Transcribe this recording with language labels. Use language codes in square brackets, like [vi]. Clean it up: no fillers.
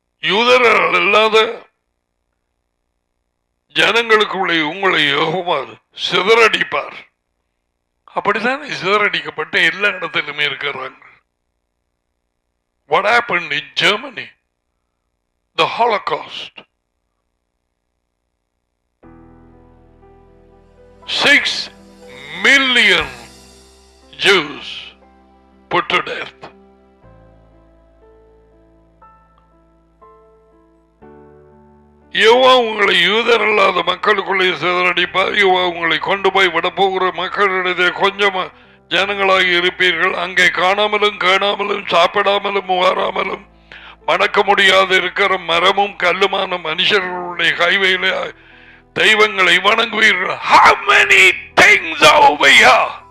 [ta] யூதர்கள் அல்லாத ஜனங்களுக்குள்ளே உங்களை யெகோவா சிதறடிப்பார். அப்படித்தான் சிதறடிக்கப்பட்ட எல்லா இடத்திலுமே இருக்கிறாங்க. [en] What happened in Germany? The Holocaust. 6 million Jews put to death. [ta] Jehovah உங்களை யூதர் அல்லாத மக்களுக்குள்ளே சிதறடிப்பார். யெகோவா உங்களை கொண்டு போய் விட போகிற மக்களிடையே கொஞ்சம் ஜனங்களாக இருப்பீர்கள். அங்கே காணாமலும் காணாமலும் சாப்பிடாமலும் வாராமலும் மணக்க முடியாது இருக்கிற மரமும் கல்லுமான மனுஷர்களுடைய கைவையில தெய்வங்களை வணங்குவீர்கள். [en] How many things are over here?